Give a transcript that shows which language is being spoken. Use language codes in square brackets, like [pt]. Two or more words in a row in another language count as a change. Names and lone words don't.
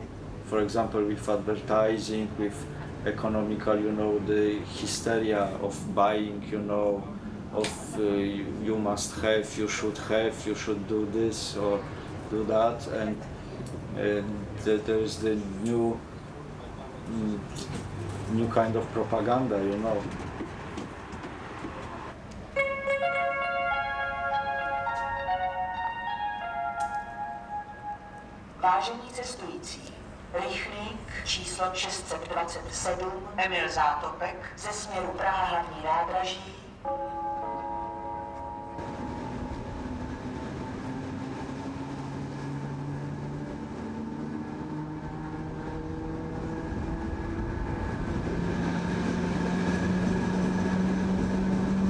[en] For example, with advertising, with economical, you know, the hysteria of buying, you know, of you must have, you should do this or do that, and there is the new kind of propaganda, you know. [cs] Vážení cestující, rychlík číslo 627 Emil Zátopek ze směru Praha hlavní nádraží Sur